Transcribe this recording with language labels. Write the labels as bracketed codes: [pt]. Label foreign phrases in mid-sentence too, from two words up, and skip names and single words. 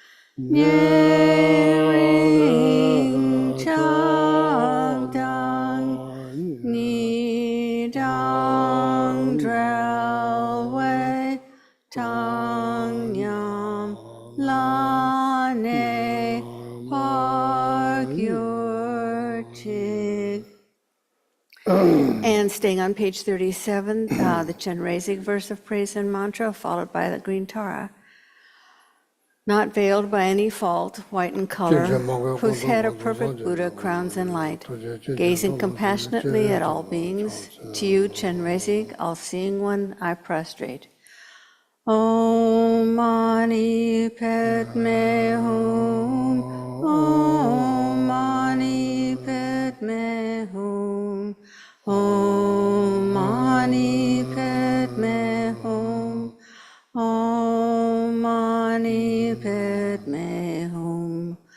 [bo] ཉེ་རིང་ཆགས་སྡང་གཉིས་དང་བྲལ་བའི་བཏང་སྙོམས་ལ་གནས་པར་གྱུར་ཅིག. [en] And staying on page 37, the Chenrezig verse of praise and mantra, followed by the green Tara. Not veiled by any fault, white in color, whose head a perfect Buddha crowns in light, gazing compassionately at all beings, to you, Chenrezig, all-seeing one, I prostrate. [sa] ॐ मणि पद्मे हूँ. ॐ मणि पद्मे हूँ. ॐ मणि पद्मे हूँ. ॐ मणि पद्मे हूँ.